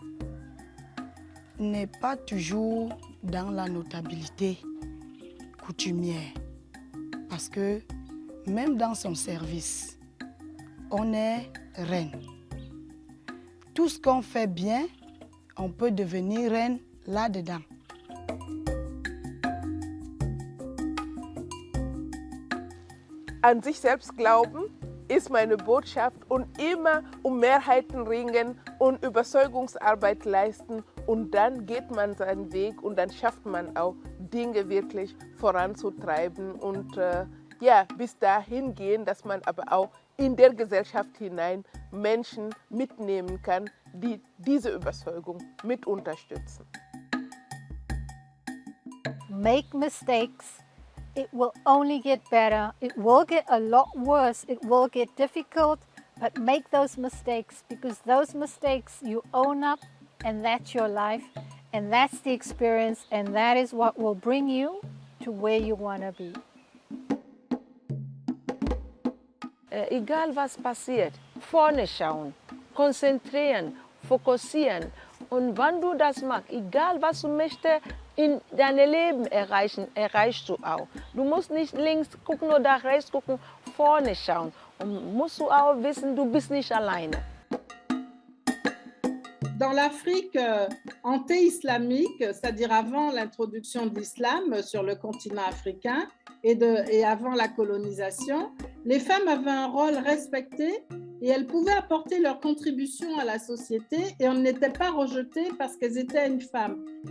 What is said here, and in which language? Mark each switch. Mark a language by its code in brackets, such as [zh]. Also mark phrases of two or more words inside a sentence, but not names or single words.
[fr] n'est pas toujours dans la notabilité coutumière parce que même dans son service, on est reine. Tout ce qu'on fait bien, on peut devenir reine là-dedans. [de] An sich selbst glauben ist meine Botschaft und immer Mehrheiten ringen und Überzeugungsarbeit leisten und dann geht man seinen Weg und dann schafft man auch Dinge wirklich voranzutreiben und bis dahin gehen, dass man aber auch in der Gesellschaft hinein Menschen mitnehmen kann, die diese Überzeugung mit unterstützen. [en] Make mistakes. It will only get better. It will get a lot worse. It will get difficult, but make those mistakes because those mistakes you own up and that's your life and that's the experience and that is what will bring you to where you want to be. [de] Egal was passiert, vorne schauen, konzentrieren, fokussieren und wenn du das machst, egal was du möchtest, in deinem Leben erreichen, erreichst du auch. Du musst nicht links gucken oder rechts gucken, vorne schauen. Und musst du auch wissen, du bist nicht alleine. [fr] Dans l'Afrique anté-islamique, c'est-à-dire avant l'introduction de l'islam sur le continent africain et avant la colonisation, les femmes avaient un rôle respecté et elles pouvaient apporter leur contribution à la société et on n'était pas rejetées parce qu'elles étaient une femme.